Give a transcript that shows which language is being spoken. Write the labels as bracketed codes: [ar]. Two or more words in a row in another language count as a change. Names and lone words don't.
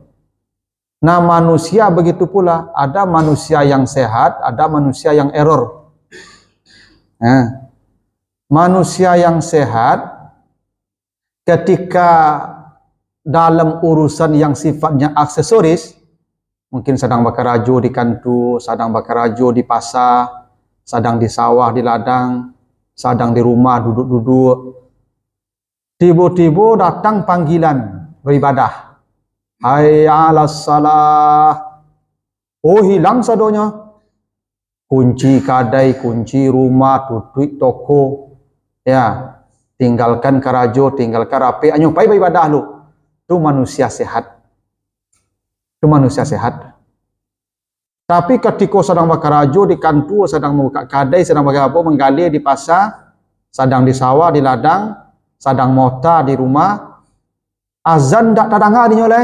[id] Nah manusia begitu pula, ada manusia yang sehat, ada manusia yang error. Nah, manusia yang sehat ketika dalam urusan yang sifatnya aksesoris, mungkin sedang [min] bakarajo di kantu, [id] sedang [min] bakarajo di pasar, [id] sedang di sawah, di ladang, sedang di rumah duduk-duduk, tiba-tiba datang panggilan beribadah. [ar] حي على الصلاة. [min] Oh, hilang sadonya. Kunci kadai, kunci rumah, tutup toko. Ya, tinggalkan karajo, tinggalkan rapi, anyo pai beribadah lu. [id] Itu manusia sehat. Itu manusia sehat. Tapi ketika sedang [min] bakarajo di kantu, [id] sedang membuka kadai, sedang menggali di pasar, sedang di sawah, di ladang, sedang [min] mota di rumah, [id] azan tak terdengar di nyolai.